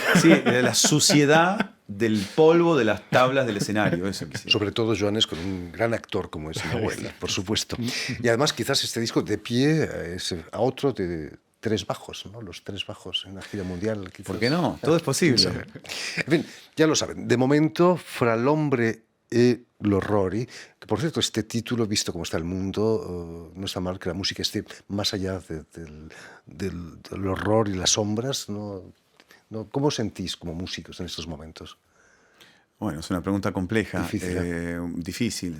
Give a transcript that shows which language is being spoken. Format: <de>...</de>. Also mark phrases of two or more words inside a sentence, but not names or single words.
<es>sí, la suciedad del polvo de las tablas del escenario. Eso quisiera. Sobre todo, Johannes, con un gran actor como es Nahuel, por supuesto. Y además quizás este disco de pie es a otro de 3 bajos, ¿no? Los 3 bajos en la gira mundial. Quizás. ¿Por qué no? Todo es posible. En fin, ya lo saben. De momento, Fra l'Ombre e l'Orrori, que por cierto, este título, visto cómo está el mundo, no está mal que la música esté más allá del horror y las sombras, ¿no? ¿Cómo sentís como músicos en estos momentos? Bueno, es una pregunta compleja, difícil.</es>